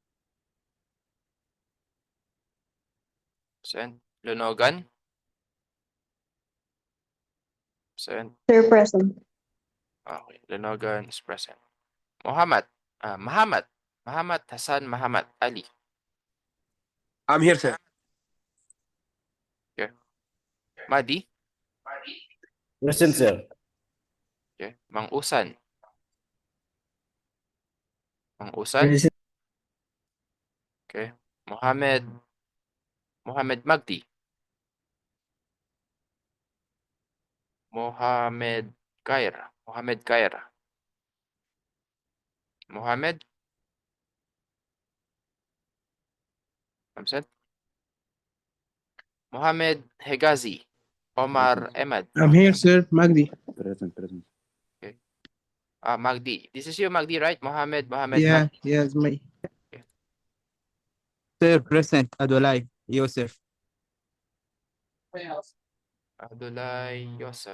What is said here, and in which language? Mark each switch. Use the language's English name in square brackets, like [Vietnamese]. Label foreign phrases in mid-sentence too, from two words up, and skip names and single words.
[English] Absent. Lonogan. Absent. Sir, present. Okay. Lonogan is present. Muhammad. Muhammad. Muhammad Hassan Muhammad Ali. I'm here, sir. Okay. Madi. Present, sir. Okay. Mang Usan. Mang Usan. Present. Okay. Mohammed. Mohammed Magdi. Mohammed Kaira. Mohammed Kaira. Mohammed. Absent. Mohammed Hegazi. Omar Ahmad. I'm here, sir. Magdi. Present, present. Magdi. This is you, Magdi, right? Mohammed Yeah, Magdi. yes, my. Okay. Sir, present. Adulay. Joseph. Abdullah Yosef.